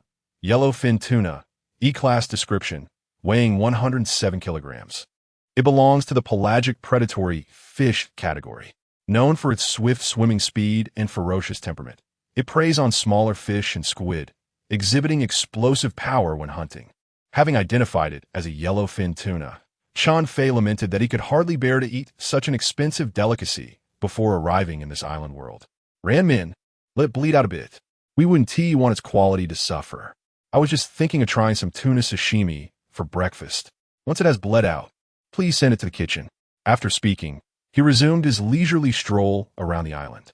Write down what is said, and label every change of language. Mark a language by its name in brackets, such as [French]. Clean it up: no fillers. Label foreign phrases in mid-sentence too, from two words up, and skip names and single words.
[English] Name, yellowfin tuna, E-class description, weighing 107 kilograms. It belongs to the pelagic predatory fish category. Known for its swift swimming speed and ferocious temperament, it preys on smaller fish and squid, exhibiting explosive power when hunting. Having identified it as a yellowfin tuna, Chen Fei lamented that he could hardly bear to eat such an expensive delicacy before arriving in this island world. Ran Min, let it bleed out a bit. We wouldn't want its quality to suffer. I was just thinking of trying some tuna sashimi for breakfast. Once it has bled out, please send it to the kitchen. After speaking, he resumed his leisurely stroll around the island.